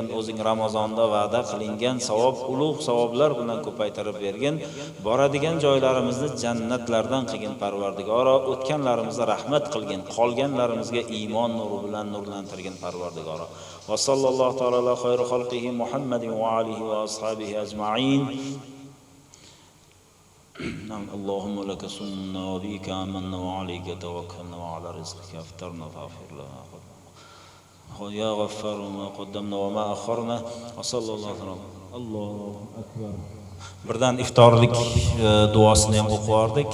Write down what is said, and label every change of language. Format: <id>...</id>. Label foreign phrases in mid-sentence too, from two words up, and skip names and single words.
<uz>O'zing Ramazonda va'da qilingan savob, ulug' savoblar bilan ko'paytirib bergin. Boradigan joylarimizni jannatlardan qilgin Parvardigoro. O'tganlarimizga rahmat qilgin, qolganlarimizga iymon nuri bilan nurlantirgin Parvardigoro.</uz> <ar>وصلى الله تعالى على خير خلقه محمد وآله وأصحابه أجمعين. اللهم لك سمنا وبك آمنا وعليك توكلنا وعلى رزقك افطرنا فاغفر لنا يا غفار ما قدمنا وما أخرنا وصلى الله عليه وسلم. الله أكبر.</ar> <uz>Birdan iftorlik duosini ham o'qib oldik.</uz>